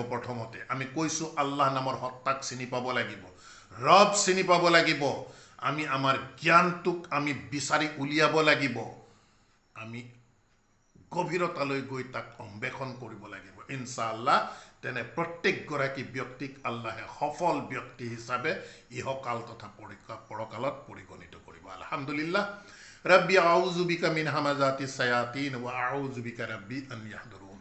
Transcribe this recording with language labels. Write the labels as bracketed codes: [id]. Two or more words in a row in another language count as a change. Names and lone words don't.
[as] প্ৰথমতে আমি কৈছোঁ আল্লাহ নামৰ সত্তাক চিনি পাব লাগিব, ৰব চিনি পাব লাগিব, আমি আমাৰ জ্ঞানটোক আমি বিচাৰি উলিয়াব লাগিব, আমি গভীৰতালৈ গৈ তাক অন্বেষণ কৰিব লাগিব। ইনশাআল্লাহ তেনে প্ৰত্যেকগৰাকী ব্যক্তিক আল্লাহে সফল ব্যক্তি হিচাপে ইহকাল তথা পৰকালত পৰিগণিত কৰিব। আলহামদুলিল্লাহ। [ar] رب أعوذ بك من همزات الشياطين وأعوذ بك رب أن يحضرون.